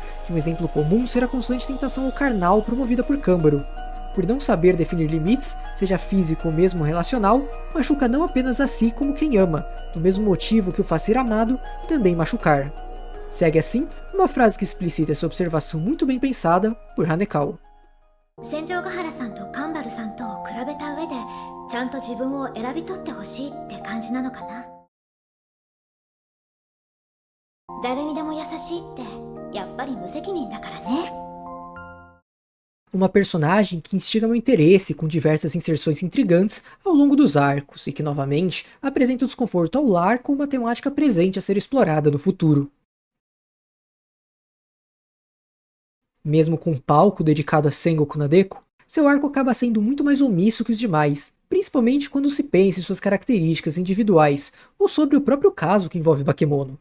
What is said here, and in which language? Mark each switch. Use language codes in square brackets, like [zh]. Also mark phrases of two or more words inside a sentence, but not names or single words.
[pt] De um exemplo comum ser a constante tentação ao carnal promovida por Kambaro. Por não saber definir limites, seja físico ou mesmo relacional, machuca não apenas a si como quem ama, do mesmo motivo que o faz ser amado, também machucar. Segue assim uma frase que explicita essa observação muito bem pensada por Hanekawa. [ja] Senjougahara-sanとKambaro-sanとを比べた上でちゃんと自分を選び取ってほしいって感じなのかな。誰にでも優しいってやっぱり無責任だからね。 [pt] Uma personagem que instiga meu interesse com diversas inserções intrigantes ao longo dos arcos e que novamente apresenta o desconforto ao lar com uma temática presente a ser explorada no futuro. Mesmo com um palco dedicado a Sengoku Nadeko, seu arco acaba sendo muito mais omisso que os demais, principalmente quando se pensa em suas características individuais ou sobre o próprio caso que envolve Bakemono.